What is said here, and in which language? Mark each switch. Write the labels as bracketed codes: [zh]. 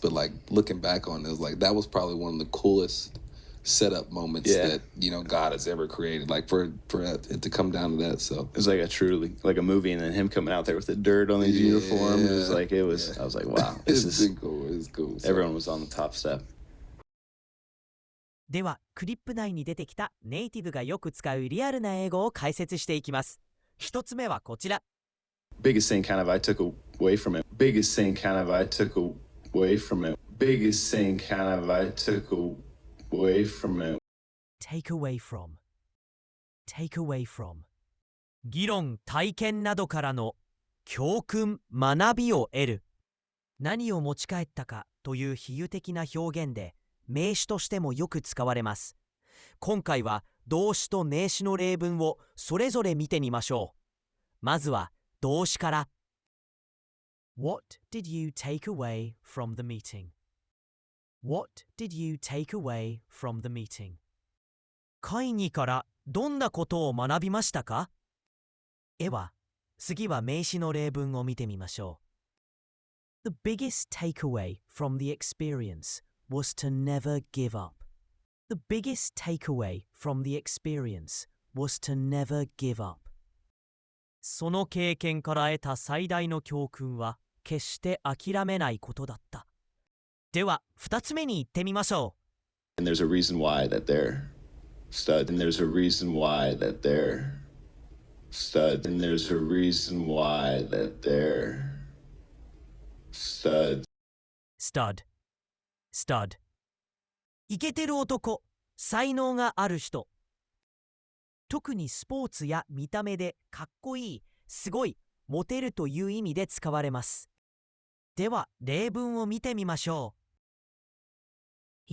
[en] But like looking back on it, was like, that was probably one of the coolest setup moments that, God has ever created, like for it to come down to that. So it was like like a movie, and then him coming out there with the dirt on his uniform. It was like, I was like, wow, this is cool. It's cool. So. Everyone was on the top step. [ja] では、クリップ内に出てきたネイティブがよく使うリアルな英語を解説していきます。一つ目はこちら。 [en] Biggest thing kind of I took away from it. Biggest thing kind of I took away from it. Biggest thing kind of I took away from it. Take away from. Take away from. [ja] 議論、体験などからの教訓、学びを得る。何を持ち帰ったかという比喩的な表現で、名詞としてもよく使われます。今回は動詞と名詞の例文をそれぞれ見てみましょう。まずは動詞から。 [en] What did you take away from the meeting? What did you take away from the meeting? [ja] 会議からどんなことを学びましたか？次は名詞の例文を見てみましょう。 [en] The biggest takeaway from the experience was to never give up. The biggest takeaway from the experience was to never give up. [ja] その経験から得た最大の教訓は決して諦めないことだった。では、二つ目に行ってみましょう。 [en] And there's a reason why that they're studs. And there's a reason why that they're studs. And there's a reason why that they're studs. Stud。 [ja] イケてる男、才能がある人。特にスポーツや見た目でかっこいい、すごい、モテるという意味で使われます。では、例文を見てみましょう。